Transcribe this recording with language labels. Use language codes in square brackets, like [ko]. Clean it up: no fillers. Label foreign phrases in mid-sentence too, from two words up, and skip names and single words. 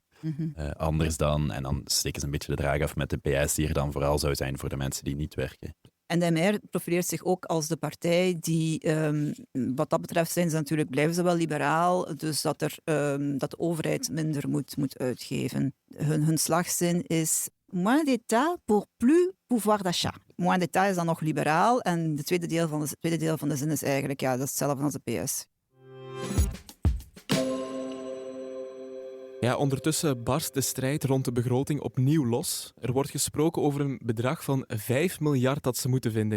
[nl] Anders dan, en dan steken ze een beetje de draag af met de PS die er dan vooral zou zijn voor de mensen die niet werken. En de MR profileert zich ook als de partij die, wat dat betreft blijven ze wel liberaal, dus dat de overheid minder moet uitgeven. Hun slagzin is [fr] moins d'État pour plus pouvoir d'achat. Moins d'État [nl] is dan nog liberaal en het tweede deel van de zin is eigenlijk dat is hetzelfde als de PS. Ja, ondertussen barst de strijd rond de begroting opnieuw los. Er wordt gesproken over een bedrag van 5 miljard dat ze moeten vinden.